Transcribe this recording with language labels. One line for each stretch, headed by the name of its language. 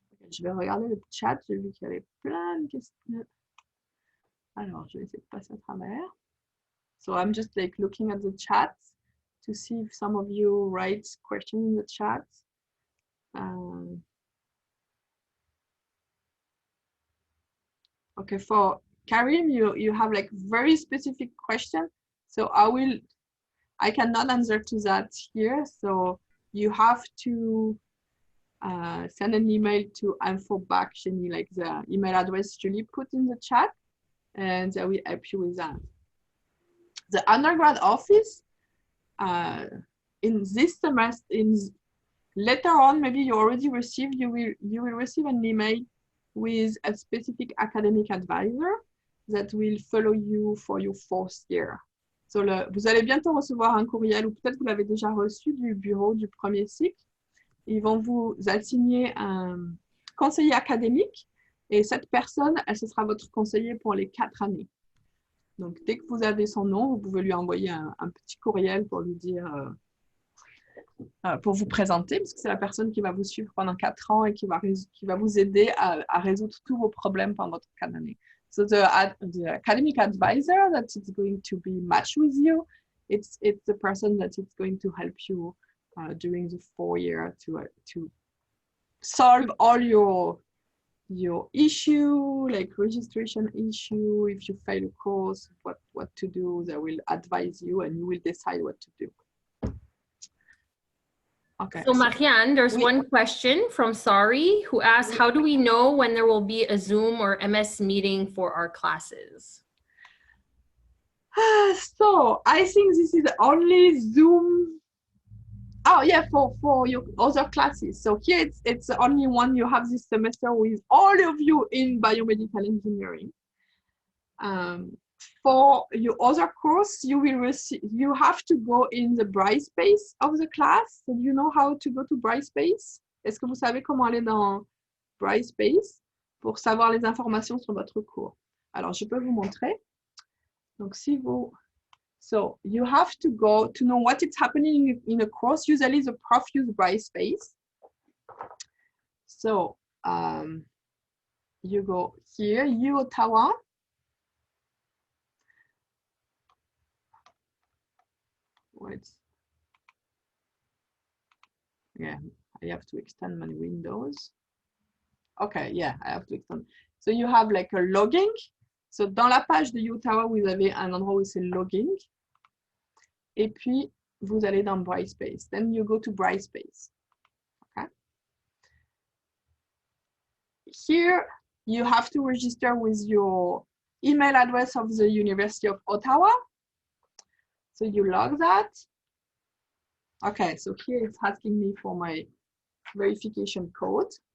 French: Je vais regarder le chat, j'ai vu qu'il y avait plein de questions. Alors, je vais essayer de passer à travers.
English: So I'm just like looking at the chat to see if some of you write questions in the chat. Okay, for Karim, you have like very specific question. So I cannot answer to that here. So you have to send an email to info@, Génie, like the email address Julie put in the chat, and I will help you with that. The undergrad office, in this semester, later on, maybe you already received, you will receive an email with a specific academic advisor that will follow you for your 4th year.
French: So vous allez bientôt recevoir un courriel, ou peut-être vous l'avez déjà reçu du bureau du 1er cycle. Ils vont vous assigner un conseiller académique et cette personne, ce sera votre conseiller pour les 4 années. Donc, dès que vous avez son nom, vous pouvez lui envoyer un petit courriel pour lui dire, pour vous présenter, parce que c'est la personne qui va vous suivre pendant 4 ans et qui va vous aider à résoudre tous vos problèmes pendant votre 4 années. So the academic advisor that is going to be matched with you, it's the person that is going to help you during the 4 year to solve all your issue, like registration issue. If you fail a course, what to do, they will advise you and you will decide what to do. Okay. So Marianne, there's one question from Sari who asks, how do we know when there will be a Zoom or MS meeting for our classes? So I think this is only Zoom. Oh yeah, for your other classes. So here it's the only one you have this semester with all of you in biomedical engineering. For your other course, you have to go in the Brightspace of the class. So you know how to go to Brightspace? Est-ce que vous savez comment aller dans Brightspace pour savoir les informations sur votre cours? Alors, je peux vous montrer.
English: Donc, so you have to go to know what is happening in a course. Usually the prof use Brightspace. So you go here, Ottawa. Yeah, I have to extend my windows. Okay, yeah, I have to extend. So you have like a logging.
French: So dans la page de Ottawa, vous avez un endroit où c'est logging. Et puis, vous allez dans Brightspace.
English: Then you go to Brightspace. Okay. Here, you have to register with your email address of the University of Ottawa. So you log that. Okay, so here it's asking me for my verification code.